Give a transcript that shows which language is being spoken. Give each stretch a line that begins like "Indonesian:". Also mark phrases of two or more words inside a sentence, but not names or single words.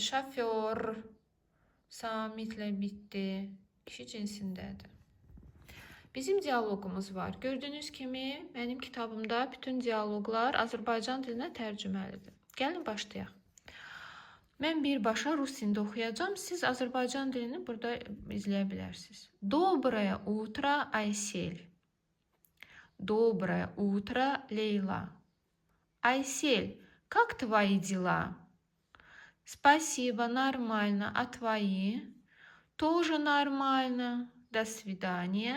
Azerbaijani: Şoför, samitlə bitdi, kişi cinsindədir. Bizim dialoqumuz var. Gördüyünüz kimi mənim kitabımda bütün dialoqlar Azərbaycan dilinə tərcüməlidir. Gəlin başlayaq. Mən birbaşa rus dilində oxuyacağım. Siz Azərbaycan dilini burada izləyə bilərsiniz.
Russian: Доброе утро, Aysel. Доброе утро, Leyla. Aysel, как твои дела? Спасибо, нормально. А твои? Тоже нормально. До свидания.